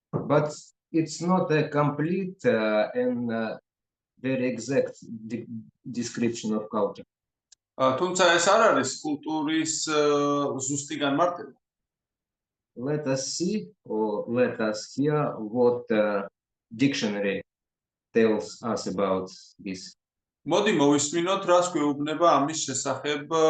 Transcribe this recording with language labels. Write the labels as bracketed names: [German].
[English] But it's not a complete and very exact description of culture. [Georgian] თუმცა ეს არ არის კულტურის ზუსტი განმარტება. [English] Let us see or let us hear what dictionary tells us about this. [Georgian] მოდი მოვისმინოთ, რას გვეუბნება ამის შესახებ